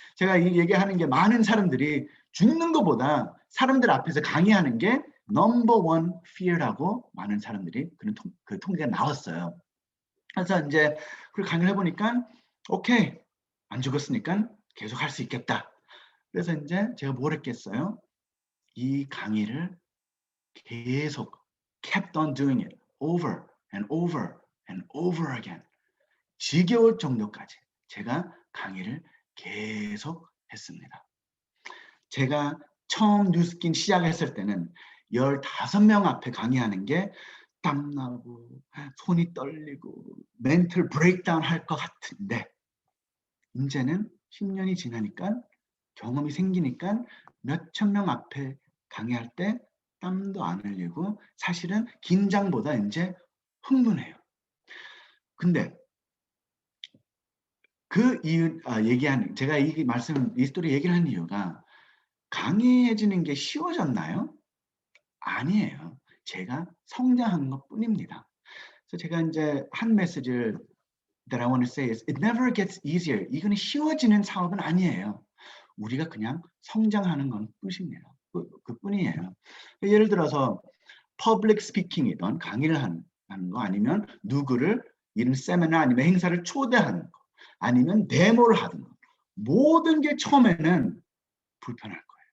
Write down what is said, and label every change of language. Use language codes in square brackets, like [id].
[ko] 제가 이 얘기하는 게 많은 사람들이 죽는 것보다 사람들 앞에서 강의하는 게 [en] number one fear [ko] 라고 많은 사람들이 그 통계가 나왔어요. 그래서 이제 그 강의를 해보니까 오케이 안 죽었으니까 계속 할 수 있겠다. 그래서 이제 제가 뭘 했겠어요? 이 강의를 계속 [en] kept on doing it over and over and over again. [ko] 지겨울 정도까지 제가 강의를 계속 했습니다. 제가 처음 뉴스킨 시작했을 때는 15명 앞에 강의하는 게 땀나고 손이 떨리고 멘탈 브레이크다운 할 것 같은데 이제는 10년이 지나니까 경험이 생기니까 몇천 명 앞에 강의할 때 땀도 안 흘리고 사실은 긴장보다 이제 흥분해요. 근데 그 이유, 제가 이 스토리 얘기를 한 이유가 강해지는 게 쉬워졌나요? 아니에요. 제가 성장한 것 뿐입니다. 그래서 제가 이제 한 메시지를 [en] that I want to say is it never gets easier. [ko] 이거는 쉬워지는 사업은 아니에요. 우리가 그냥 성장하는 건 뿐입니다. 그 뿐이에요. 예를 들어서 퍼블릭 스피킹이든 강의를 하는 거 아니면 누구를 이런 세미나 아니면 행사를 초대하는 거 아니면 데모를 하는 거 모든 게 처음에는 불편할 거예요.